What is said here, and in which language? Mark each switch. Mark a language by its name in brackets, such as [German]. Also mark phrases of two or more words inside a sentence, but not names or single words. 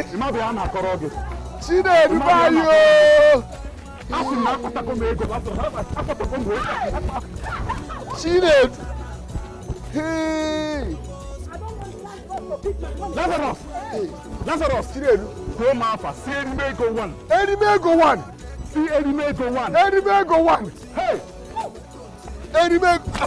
[Nigerian Pidgin] Chinedu, bye, yo! Chinedu! Hey! Lazarus! Chinedu! Go Mafa, see Eddie go one. Eddie go one. See Eddie go one. Eddie go one. Hey! Eddie Hey!